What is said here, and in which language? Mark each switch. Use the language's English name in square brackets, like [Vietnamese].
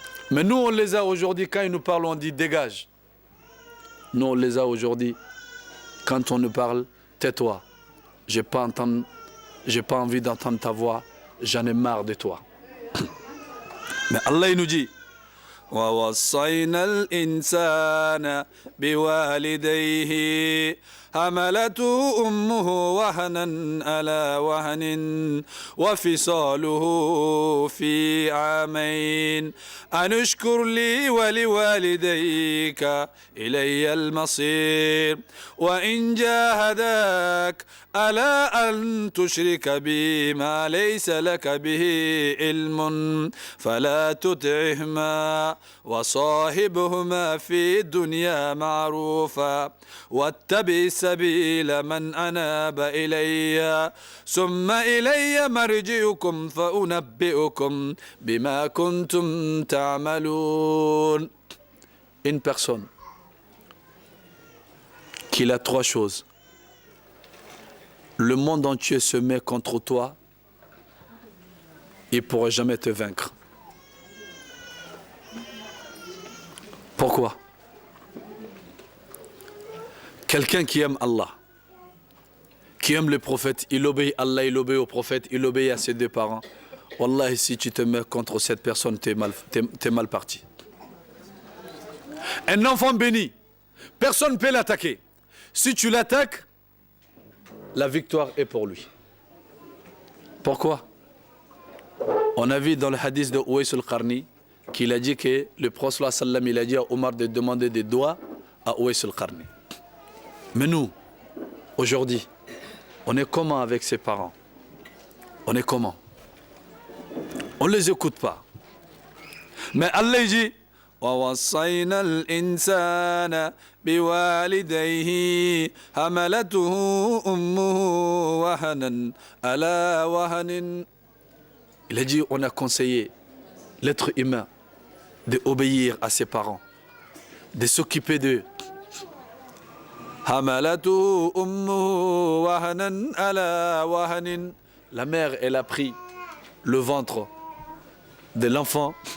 [French] Mais nous, on les a aujourd'hui, quand ils nous parlent, on dit dégage. Nous, on les a aujourd'hui, quand on nous parle, tais-toi. J'ai pas envie d'entendre ta voix, j'en ai marre de toi. Mais Allah, il nous dit, [Arabic] ووصينا الإنسان بوالديه حملته أمه وهنا على وهن وفصاله في عامين أن اشكر لي ولوالديك إلي المصير وإن جاهداك على أن تشرك بي ما ليس لك به علم فلا تطعهما وصاحبهما في الدنيا معروفا واتبع سبيل من أناب إلي ثم إلي مرجعكم فأنبئكم بما كنتم تعملون. [French] Une personne qui a trois choses. Le monde entier se met contre toi, il ne pourra jamais te vaincre. Pourquoi? Quelqu'un qui aime Allah, qui aime le prophète, il obéit à Allah, il obéit au prophète, il obéit à ses deux parents. Wallah, si tu te mets contre cette personne, t'es mal parti. Un enfant béni, personne ne peut l'attaquer. Si tu l'attaques, la victoire est pour lui. Pourquoi? On a vu dans le hadith de Uwais al-Qarni qu'il a dit que le prophète sallam il a dit à Omar de demander des doigts à Uwais al-Qarni. Mais nous, aujourd'hui, on est comment avec ses parents? On est comment? On ne les écoute pas. Mais Allah dit [Arabic] وَوَصَّيْنَا الْإِنسَانَ بِوَالِدَيْهِ حَمَلَتُهُ أُمُّهُ وَهَنًا عَلَى وَهَنٍ. [French] Il a dit, on a conseillé l'être humain d'obéir à ses parents, de s'occuper d'eux. [Arabic] حَمَلَتُهُ أُمُّهُ وَهَنًا عَلَى وَهَنٍ. [French] La mère, elle a pris le ventre de l'enfant.